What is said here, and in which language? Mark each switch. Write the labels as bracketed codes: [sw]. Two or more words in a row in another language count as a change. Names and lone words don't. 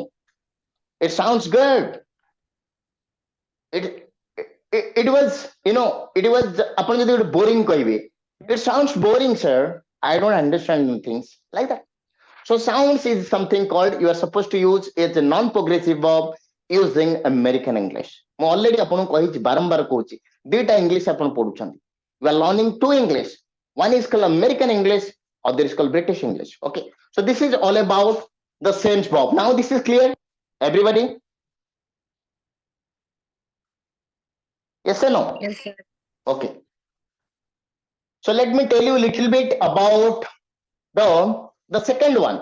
[en] It sounds good. It it was, it was boring. It sounds boring, sir. I don't understand things like that. So sounds is something called you are supposed to use as a non-progressive verb using American English. [or] ମୁଁ already ଆପଣଙ୍କୁ କହିଛି ବାରମ୍ବାର କହୁଛି ଦୁଇଟା ଇଂଲିଶ ଆପଣ ପଢୁଛନ୍ତି. [en] You are learning two English. One is called American English, other is called British English. Okay. So this is all about the sense verb. Now this is clear, everybody? Yes or no? Yes, sir. Okay. So let me tell you a little bit about the second one.